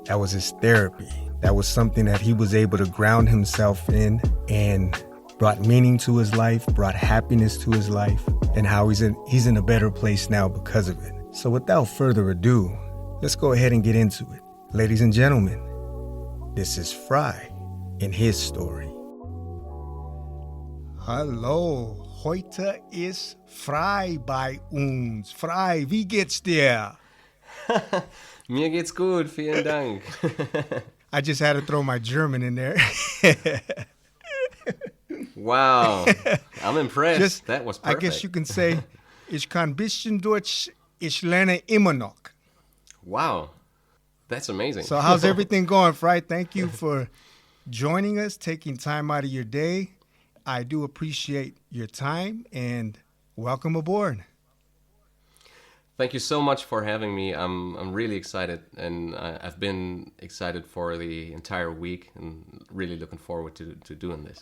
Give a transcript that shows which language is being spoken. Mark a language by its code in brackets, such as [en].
[en] That was his therapy. That was something that he was able to ground himself in and brought meaning to his life, brought happiness to his life, and how he's in a better place now because of it. So without further ado, let's go ahead and get into it. Ladies and gentlemen, this is Phry in his story. [de] Hallo, heute ist Phry bei uns. Phry, wie geht's dir? Mir geht's gut, vielen Dank. [en] I just had to throw my German in there. Wow, I'm impressed. That was perfect. I guess you can say, [de] ich kann bisschen Deutsch, ich lerne immer noch. [en] Wow, that's amazing. So how's everything going, Phry? Thank you for joining us, taking time out of your day. I do appreciate your time, and welcome aboard. Thank you so much for having me. I'm really excited, and I've been excited for the entire week, and really looking forward to doing this.